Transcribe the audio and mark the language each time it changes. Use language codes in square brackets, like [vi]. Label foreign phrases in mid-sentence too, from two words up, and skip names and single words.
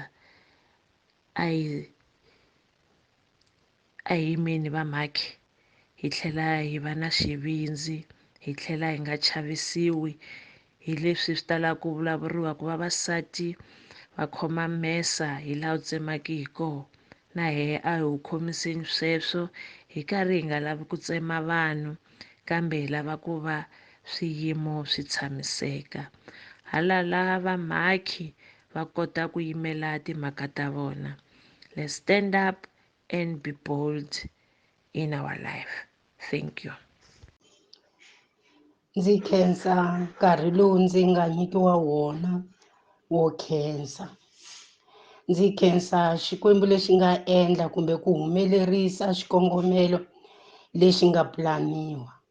[ts] A hi yimeni vamhakhi hi tlhela hi va na xivindzi, hi tlhela hi nga chavisiwi hi leswi swi talaka ku vulavuriwa ku vavasati va khoma mesa hi laha u tsemaka hi kona. Na hehe a hi wu khomiseni sweswo hi karhi hi nga lavi ku tsema vanhu, kambe hi lava ku va swiyimo swi tshamiseka. Halala vamhakhi va kota ku yimela timhaka ta vona. [en] Let's stand up and be bold in our life. Thank you. [ts] Ndzi khensa nkarhi lowu ndzi nga nyikiwa wona wo khensa. Ndzi khensa Xikwembu lexi nga endla kumbe ku humelerisa xikongomelo lexi nga pulaniwa.